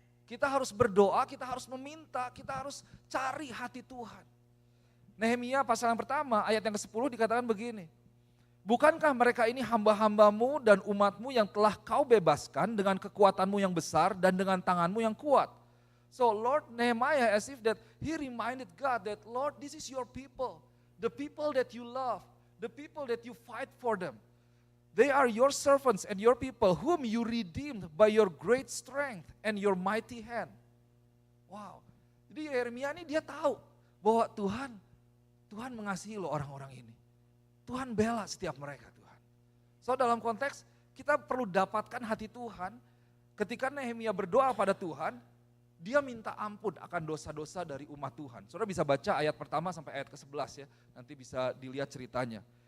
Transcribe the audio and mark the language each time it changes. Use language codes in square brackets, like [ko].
[id] Kita harus berdoa, kita harus meminta, kita harus cari hati Tuhan. Nehemia pasal yang pertama ayat yang ke-10 dikatakan begini. Bukankah mereka ini hamba-hambamu dan umatmu yang telah kau bebaskan dengan kekuatanmu yang besar dan dengan tanganmu yang kuat? [en] So Lord Nehemiah as if that he reminded God that Lord this is your people, the people that you love. The people that you fight for them. They are your servants and your people whom you redeemed by your great strength and your mighty hand. Wow. [id] Jadi Yeremia ini dia tahu bahwa Tuhan mengasihi loh orang-orang ini. Tuhan bela setiap mereka Tuhan. So dalam konteks kita perlu dapatkan hati Tuhan. Ketika Nehemia berdoa pada Tuhan, dia minta ampun akan dosa-dosa dari umat Tuhan. Saudara bisa baca ayat pertama sampai ayat ke-11 ya, nanti bisa dilihat ceritanya.